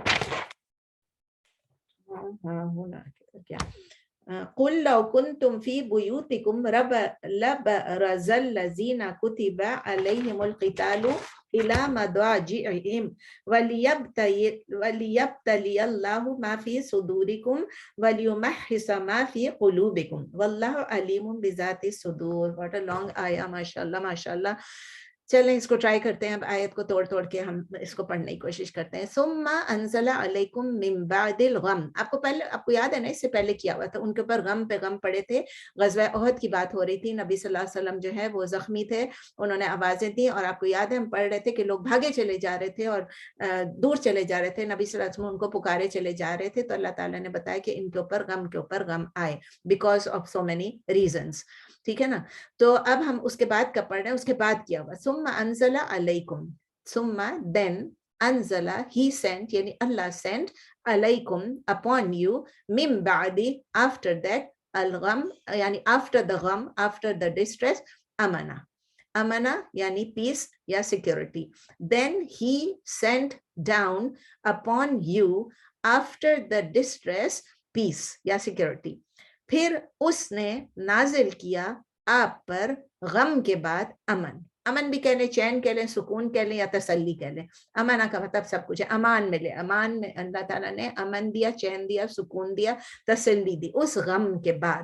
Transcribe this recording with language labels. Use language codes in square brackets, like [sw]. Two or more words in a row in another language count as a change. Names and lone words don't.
[ar] کیا قل لو کنتم فی بیوتکم لبرز الذین کتب علیہم القتال الی مضاجعہم ولیبتلی اللہ ما فی صدورکم ولیمحص ما فی قلوبکم واللہ علیم بذات الصدور. [en] What a long آیا، [ar] ماشاءاللہ ماشاءاللہ. [ur] چلیں اس کو ٹرائی کرتے ہیں. اب آیت کو توڑ توڑ کے ہم اس کو پڑھنے کی کوشش کرتے ہیں. [ar] ثم انزل علیکم من بعد الغم. [ur] آپ کو یاد ہے نا، اس سے پہلے کیا ہوا تھا، ان کے اوپر غم پہ غم پڑے تھے. غزوہ احد کی بات ہو رہی تھی. نبی صلی اللہ علیہ وسلم جو ہے وہ زخمی تھے، انہوں نے آوازیں دی اور آپ کو یاد ہے ہم پڑھ رہے تھے کہ لوگ بھاگے چلے جا رہے تھے اور دور چلے جا رہے تھے. نبی صلی اللہ علیہ وسلم ان کو پکارے چلے جا رہے تھے، تو اللہ تعالیٰ نے بتایا کہ ان کے اوپر غم آئے [en] because of so many reasons. [ur] ٹھیک ہے نا. تو اب ہم اس کے بعد کا پڑھ رہے ہیں. اس کے بعد کیا ہوا، [ar] ثم انزل علیکم، ثم then انزل [en] he sent، یعنی اللہ sent علیکم upon you، [ar] من بعد [en] after that، الغم یعنی after the غم، after the distress، امنا یعنی peace یا security. Then he sent down upon you after the distress peace یا security. [ur] پھر اس نے نازل کیا آپ پر غم کے بعد امن. امن بھی کہہ لیں، چین کہہ لیں، سکون کہہ لیں یا تسلی کہہ لیں. امانہ کا مطلب سب کچھ ہے، امان ملے. امان میں اللہ تعالیٰ نے امن دیا، چین دیا، سکون دیا، تسلی دی اس غم کے بعد.